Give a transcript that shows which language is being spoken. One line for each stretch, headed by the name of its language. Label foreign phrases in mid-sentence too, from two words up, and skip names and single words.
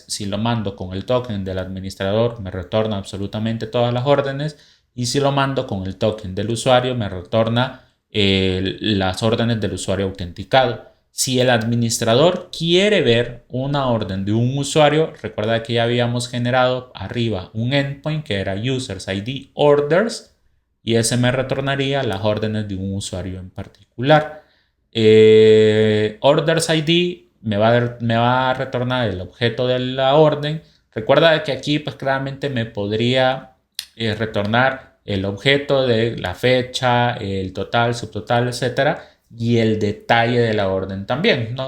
Spanish: Si lo mando con el token del administrador, me retorna absolutamente todas las órdenes. Y si lo mando con el token del usuario, me retorna las órdenes del usuario autenticado. Si el administrador quiere ver una orden de un usuario, recuerda que ya habíamos generado arriba un endpoint que era
English: users ID orders
Spanish: y ese me retornaría las órdenes de un usuario en particular.
English: Orders ID
Spanish: me va a retornar el objeto de la orden. Recuerda que aquí pues claramente me podría retornar el objeto de la fecha, el total, subtotal, etcétera, y el detalle de la orden también, ¿no?